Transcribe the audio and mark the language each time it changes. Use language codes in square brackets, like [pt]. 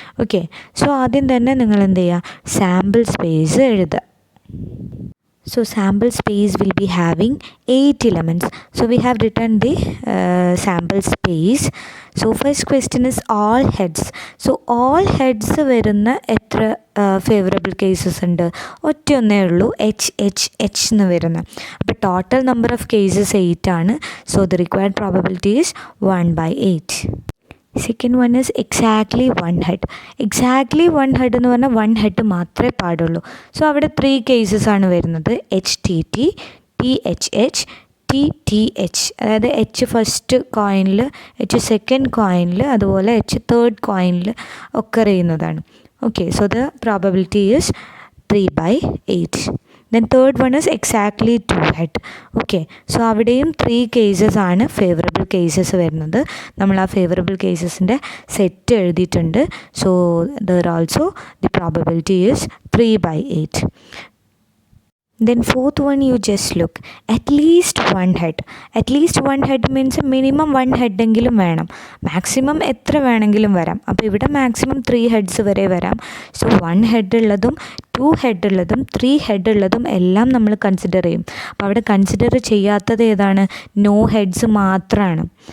[ml] Okay, so ആദ്യം തന്നെ നിങ്ങൾ എന്ത് ചെയ്യുക? സാമ്പിൾ സ്പേസ് എഴുതുക. [en] So sample space will be having 8 elements. So we have written the sample space. So first question is all heads. So all heads [ml] വരുന്ന എത്ര favourable cases ഉണ്ട്? ഒറ്റയൊന്നേ ഉള്ളൂ, H എന്ന് വരുന്ന. അപ്പോൾ ടോട്ടൽ നമ്പർ ഓഫ് കേസസ് 8 ആണ്. [en] So the required probability is 1/8. Second one is exactly 1 head. [ml] Exactly 1 head എന്ന് പറഞ്ഞാൽ 1 ഹെഡ് മാത്രമേ പാടുള്ളൂ. സോ അവിടെ 3 കേസസ് ആണ് വരുന്നത്, HTT, THH, TTH. അതായത് H ഫസ്റ്റ് കോയിനിൽ, H സെക്കൻഡ് കോയിനിൽ, അതുപോലെ H തേർഡ് കോയിനിൽ ഒക്കെ ചെയ്യുന്നതാണ്. [en] Okay, so the probability is 3/8. Then third one is exactly 2 head. [ml] Okay, so അവിടെയും 3 കേസസ് ആണ് ഫേവറബിൾ കേസസ് വരുന്നത്. നമ്മൾ ആ ഫേവറബിൾ കേസസിൻ്റെ സെറ്റ് എഴുതിയിട്ടുണ്ട്. [en] So there also the probability is 3/8. Then fourth one, you just look, at least 1 head. At least 1 head means minimum 1 head [ml] എങ്കിലും വേണം, maximum എത്ര വേണമെങ്കിലും വരാം. അപ്പോൾ ഇവിടെ മാക്സിമം 3 ഹെഡ്സ് വരെ വരാം. സോ 1 ഹെഡ് ഉള്ളതും 2 ഹെഡ് ഉള്ളതും 3 ഹെഡ് ഉള്ളതും എല്ലാം നമ്മൾ കൺസിഡർ ചെയ്യും. അപ്പോൾ അവിടെ കൺസിഡർ ചെയ്യാത്തത് ഏതാണ്? നോ ഹെഡ്സ് മാത്രമാണ്.